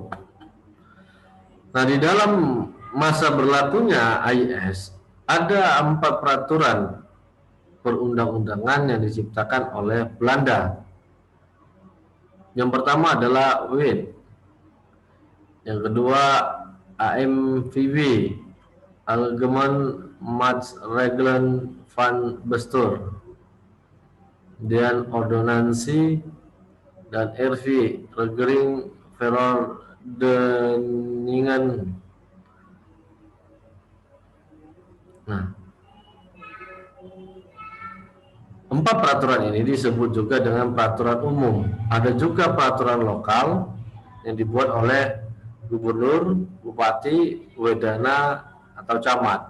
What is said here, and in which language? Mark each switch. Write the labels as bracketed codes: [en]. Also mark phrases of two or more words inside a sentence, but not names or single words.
[id] Nah, di dalam masa berlakunya AIS ada 4 peraturan perundang-undangan yang diciptakan oleh Belanda. Yang pertama adalah WIT, yang kedua AMVB, [nl] Algemeen Maatregelen van Bestuur, [id] kemudian ordonansi dan RV, [nl] Regering Verordeningen. [id] Nah, 4 peraturan ini disebut juga dengan peraturan umum. Ada juga peraturan lokal yang dibuat oleh gubernur, bupati, wedana, atau camat.